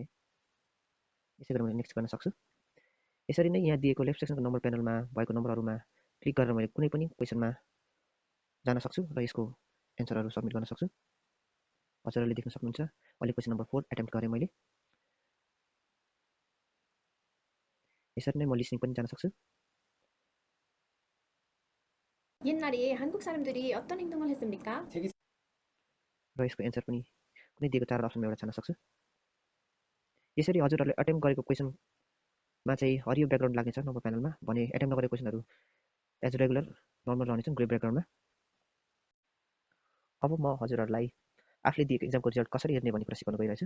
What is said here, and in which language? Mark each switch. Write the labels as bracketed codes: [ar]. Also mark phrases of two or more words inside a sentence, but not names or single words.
[ne] यसै गरी मैले नेक्स्ट गर्न सक्छु। यसरी नै यहाँ दिएको [en] left sectionको number panelमा [ne] भएको नम्बरहरूमा क्लिक गरेर मैले कुनै पनि क्वेसनमा जान सक्छु र यसको [en] answerहरू submit [ne] गर्न सक्छु। हजुरहरूले देख्न सक्नुहुन्छ अहिले [en] question number 4 attempt [ne] गरेँ मैले। यसरी नै म लिसनिङ पनि जान सक्छु। [ko] 옛날에 한국 사람들이 어떤 행동을 했습니까? [ne] र यसको एन्सर पनि कुनै दिएको 4 अप्सनमा एउटा छान्न सक्छु। यसरी हजुरहरूले एटेम्प्ट गरेको क्वेसनमा चाहिँ हरियो ब्याकग्राउन्ड लाग्नेछ नम्बर प्यानलमा भने एटेम्प्ट नगरेको क्वेसनहरू [en] as regular normal [ne] रहनेछन् [en] grey backgroundमा। [ne] अब म हजुरहरूलाई आफूले दिएको [en] examको result [ne] कसरी हेर्ने भन्ने कुरा सिकाउन गइरहेछु।